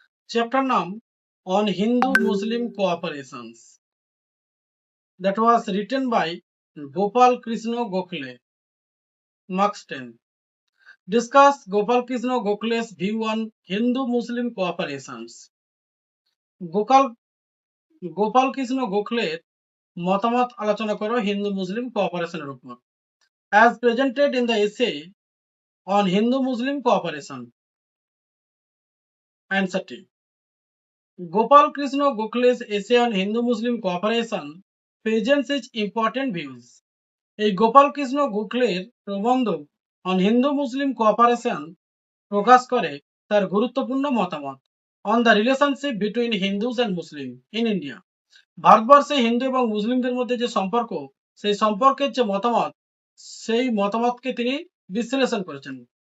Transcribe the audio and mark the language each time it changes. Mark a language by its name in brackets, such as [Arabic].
[English] Chapter নাম on Hindu Muslim cooperations, that was written by Gopal Krishna Gokhale. Marks 10. Discuss Gopal Krishna Gokhale's view on Hindu Muslim cooperations. [Bangla] গোপাল কৃষ্ণ গোখলের মতামত আলোচনা করো হিন্দু মুসলিম কোঅপারেশনের উপর। [English] As presented in the essay on Hindu-Muslim cooperation. Answer T. Gopal Krishna Gokhale's essay on Hindu-Muslim cooperation presents its important views. [Bangla] এই গোপাল কৃষ্ণ গোখলের প্রবন্ধ [English] on Hindu Muslim cooperation [Bangla] প্রকাশ করে তার গুরুত্বপূর্ণ মতামত [English] On the relationship between Hindus and Muslim in India. [Bangla] ভারতবর্ষে হিন্দু এবং মুসলিমদের মধ্যে যে সম্পর্ক, সেই সম্পর্কের যে মতামত, সেই মতামতকে তিনি বিশ্লেষণ করেছেন।